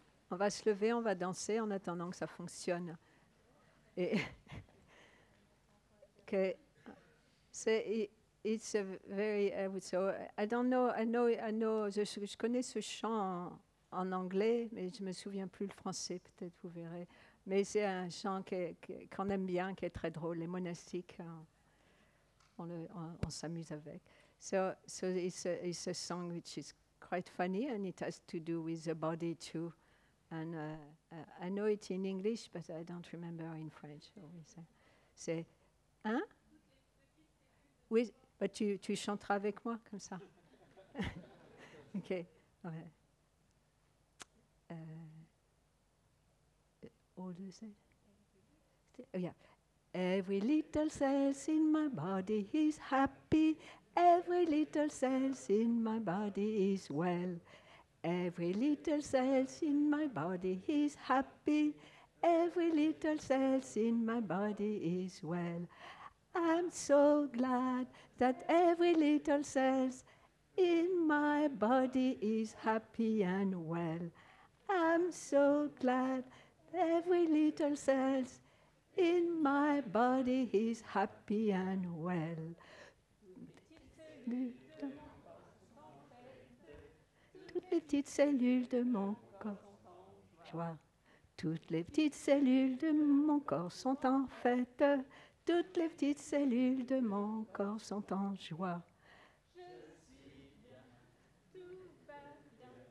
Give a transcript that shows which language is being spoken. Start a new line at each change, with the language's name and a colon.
French: On va se lever, on va danser en attendant que ça fonctionne. Et okay.
English: So it's a very so I don't know. I know.
French: Je connais ce chant en anglais, mais je me souviens plus le français. Peut-être vous verrez. Mais c'est un chant qu'on aime bien, qui est très drôle. Les monastiques, on s'amuse avec.
English: So it's a song which is quite funny, and it has to do with the body too. And I know it in English, but I don't remember in French.
French: C'est hein? Oui, bah tu chanteras avec moi comme ça. Ok. Ouais.
English: All the same. Oh, yeah. Every little cell in my body is happy. Every little cell in my body is well. Every little cell in my body is happy. Every little cell in my body is well. I'm so glad that every little cell in my body is happy and well. I'm so glad every little cell in my body is happy and well.
French: Toutes les petites cellules de mon corps, joie. Toutes les petites cellules de mon corps sont en fête. Toutes les petites cellules de mon corps sont en joie. Je suis bien, tout va bien.